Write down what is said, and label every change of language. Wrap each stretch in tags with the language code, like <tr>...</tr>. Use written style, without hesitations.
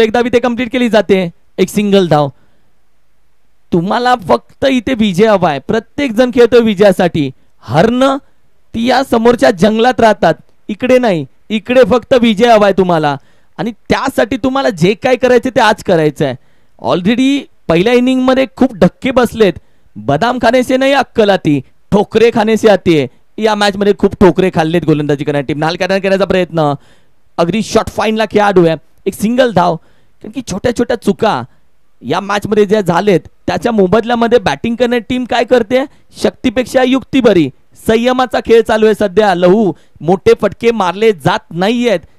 <mr>एकदा बी ते कंप्लीट केली जाते. एक सिंगल धाव. तुम्हाला फक्त इथे विजय हवा आहे. प्रत्येक जण खेळतो विजयासाठी. हरणं ती या समोरच्या जंगलात राहतात, इकडे नाही. इकडे फक्त विजय हवाय तुम्हाला आणि त्यासाठी तुम्हाला जे काय करायचे ते आज करायचं आहे. ऑलरेडी पहिल्या इनिंग मध्ये खूप धक्के बसलेत.</mr> <hi>बदाम खाने से नाही अक्कल आती, ठोकरे खाने से आती है.</hi> <mr>या मॅच मध्ये खूप ठोकरे खाल्लेत गोलंदाजी करणारी टीम. नालकाना करण्याचा प्रयत्न. अगदी शॉर्ट फाईनला खेळाडू आहे. एक सिंगल धाव. कारण की छोट्या छोट्या चुका या मॅच मध्ये ज्या झालेत त्याच्या मोबदल्यामध्ये बॅटिंग करणारी टीम काय करते, शक्तीपेक्षा युक्ती बरी. संयमाचा खेळ चालू आहे सध्या. लहू मोठे फटके मारले जात नाहीयेत.</mr>